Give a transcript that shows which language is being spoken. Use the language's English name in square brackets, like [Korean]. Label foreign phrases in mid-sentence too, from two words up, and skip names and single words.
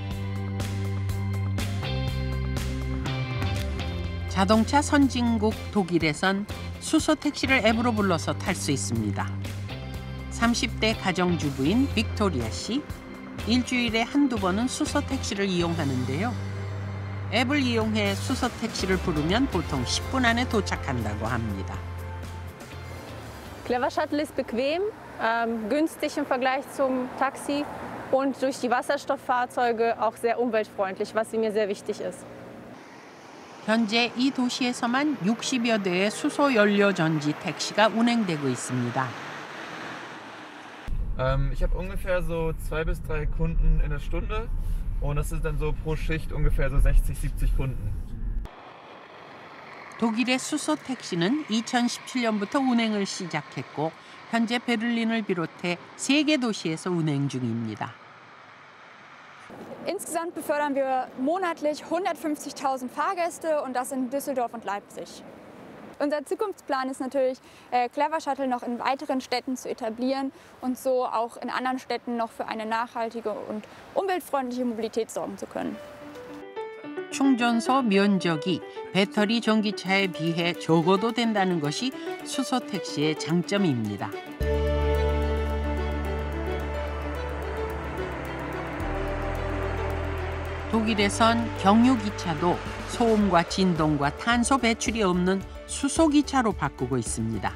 [Korean] 자동차 선진국 독일에선 수소 택시를 앱으로 불러서 탈 수 있습니다. 30대 가정주부인 빅토리아 씨, 일주일에 한두 번은 수소 택시를 이용하는데요. 앱을 이용해 수소 택시를 부르면 보통 10분 안에 도착한다고 합니다. [German] Clever Shuttle ist bequem, günstig im Vergleich zum Taxi und durch die Wasserstofffahrzeuge auch sehr umweltfreundlich, was mir sehr wichtig ist. [Korean] 현재 이 도시에서만 60여 대의 수소 연료 전지 택시가 운행되고 있습니다. [German] Ich habe ungefähr so 2 bis 3 Kunden in der Stunde und das ist dann so pro Schicht ungefähr so 60, 70 Kunden. [Korean] 독일의 수소 택시는 2017년부터 운행을 시작했고 현재 베를린을 비롯해 3개 도시에서 운행 중입니다. [German] Insgesamt befördern wir monatlich 150.000 Fahrgäste und das in Düsseldorf und Leipzig. Unser Zukunftsplan ist natürlich, Clever Shuttle noch in weiteren Städten zu etablieren und so auch in anderen Städten noch für eine nachhaltige und umweltfreundliche Mobilität sorgen zu können. [Korean] 충전소 면적이 배터리 전기차에 비해 적어도 된다는 것이 수소 택시의 장점입니다. 독일에선 경유기차도 소음과 진동과 탄소 배출이 없는 수소기차로 바꾸고 있습니다.